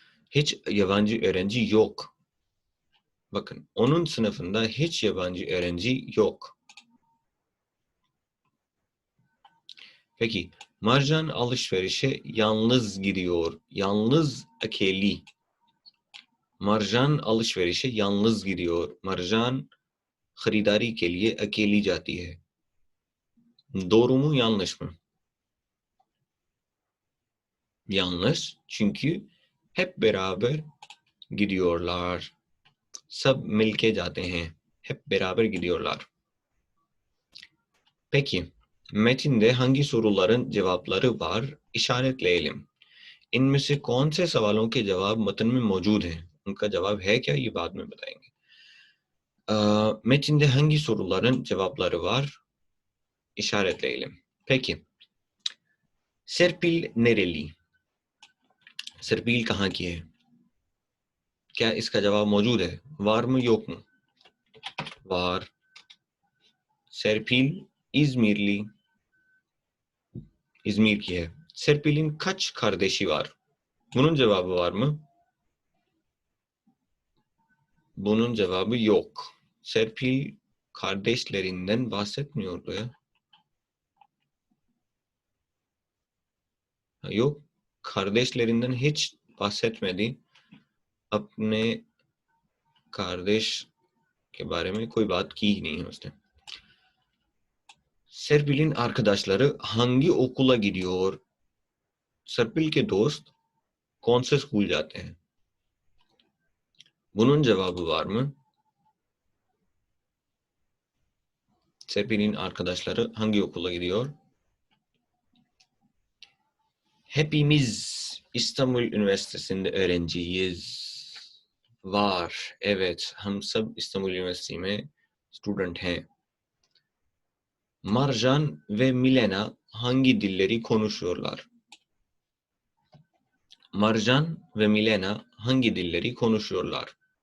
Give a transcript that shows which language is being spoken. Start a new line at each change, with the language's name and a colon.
Turkish: Hiç yabancı öğrenci yok. Bakın, onun sınıfında hiç yabancı öğrenci yok. Peki, Marjan alışverişe yalnız gidiyor. Yalnız
Hindi: akeli.
Turkish: Marjan alışverişe yalnız gidiyor.
Hindi: Marjan खरीदारी के लिए अकेली जाती है.
Turkish: Doğru mu yanlış mı? Yanlış. Çünkü hep beraber gidiyorlar.
Hindi: Sab milke जाते हैं.
Turkish: Hep beraber gidiyorlar. Peki, metinde hangi soruların cevapları var? İşaretleyelim.
Hindi: इनमें से कौन से सवालों के जवाब मतन में मौजूद हैं? उनका जवाब है क्या, ये बाद में बताएंगे.
Turkish: Metinde hangi soruların cevapları var? İşaretleyelim. Peki, Serpil nereli?
Hindi: Serpil कहाँ की है? क्या इसका जवाब मौजूद है?
Turkish: var mı yok mu? Var. Serpil İzmirli. İzmir
Hindi: ki है.
Turkish: Serpil'in kaç kardeşi var? Bunun cevabı var mı? Bunun cevabı yok. Serpil kardeşlerinden bahsetmiyordu ya. Yok. Kardeşlerinden hiç bahsetmedi.
Hindi: अपने kardeş के बारे में कोई बात की ही नहीं है उसने.
Turkish: Serpil'in arkadaşları hangi okula gidiyor?
Hindi: Serpil के दोस्त कौन से स्कूल जाते हैं?
Turkish: Bunun cevabı var mı? Serpil'in arkadaşları hangi okula gidiyor? Hepimiz İstanbul Üniversitesi'nde öğrenciyiz. Var. Evet.
Hindi: हम सब İstanbul Üniversitesi में student हैं.
Turkish: Marjan ve Milena hangi dilleri konuşuyorlar? Marjan ve Milena hangi dilleri konuşuyorlar?